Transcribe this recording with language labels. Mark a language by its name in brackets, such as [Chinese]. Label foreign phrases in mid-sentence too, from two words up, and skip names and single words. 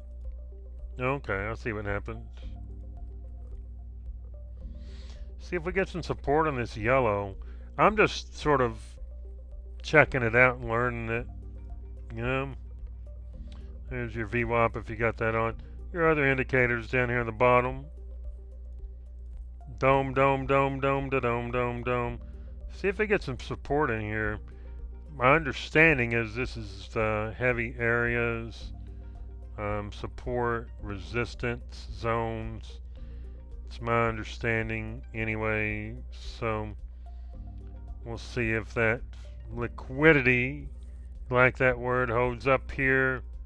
[English] Okay, I'll see what happens. See if we get some support on this yellow. I'm just sort of checking it out and learning it. You know? There's your VWAP if you got that on. Your other indicators down here on the bottom. Dome, dome, dome, dome, da dome, dome, dome. See if we get some support in here. My understanding is this is the heavy areas, support, resistance zones. It's my understanding anyway, so we'll see if that liquidity, like that word, holds up here.